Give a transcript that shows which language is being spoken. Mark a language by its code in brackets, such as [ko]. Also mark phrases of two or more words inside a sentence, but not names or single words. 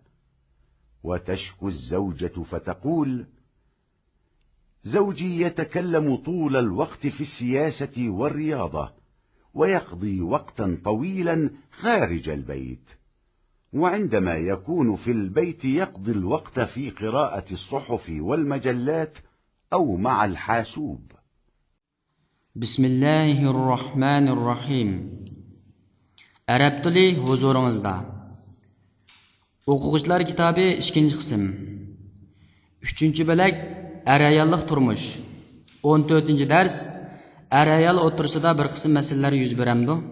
[ar] وتشكو الزوجة فتقول: زوجي يتكلم طول الوقت في السياسة والرياضة، ويقضي وقتا طويلا خارج البيت، وعندما يكون في البيت يقضي الوقت في قراءة الصحف والمجلات أو مع الحاسوب. بسم الله الرحمن الرحيم. [uz] Arab tili huzuringizda. O'quvchilar kitobi 2-qism. 3-bo'lak er-ayollik turmush. 14-dars er-ayol o'rtasida bir qism masalalar yuz beramdi.